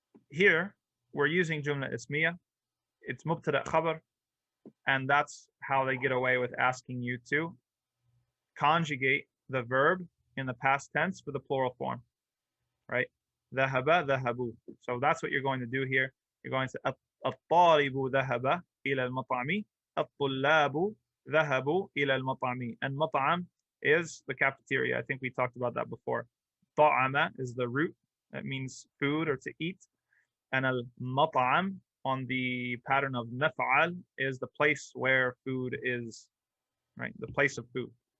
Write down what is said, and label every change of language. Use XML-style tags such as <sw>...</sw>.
<en>Here, we're using jumla ismiya. It's mubtada khabar, and that's how they get away with asking you to conjugate the verb in the past tense for the plural form, right?</en> <ar>ذهب ذهبوا.</ar> <en>So that's what you're going to do here. You're going to</en> <ar>الطالب ذهب إلى المطعم الطلاب ذهبوا إلى المطعم.</ar> <en>And مطعم is the cafeteria. I think we talked about that before. طعم is the root. That means food or to eat. And al-mat'am on the pattern of naf'al is the place where food is, right? The place of food.</en>